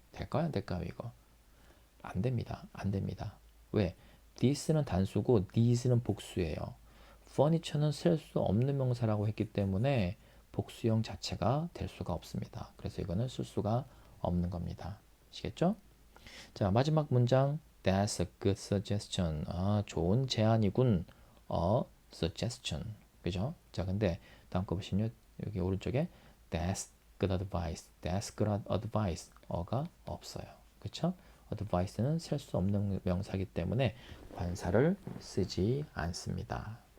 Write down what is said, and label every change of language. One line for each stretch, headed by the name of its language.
Korean: 될까요? 안 될까요? 이거 안 됩니다. 안 됩니다. 왜? this는 단수고 these는 복수예요. furniture는 셀 수 없는 명사라고 했기 때문에 복수형 자체가 될 수가 없습니다. 그래서 이거는 쓸 수가 없는 겁니다. 아시겠죠? 자, 마지막 문장
English: That's a good suggestion.
Korean: 아, 좋은 제안이군. suggestion. 그죠? 자, 근데 다음 거 보시면 여기 오른쪽에
English: That's good advice. That's good advice.
Korean: 어가 없어요. 그쵸? advice는 셀 수 없는 명사이기 때문에 관사를 쓰지 않습니다.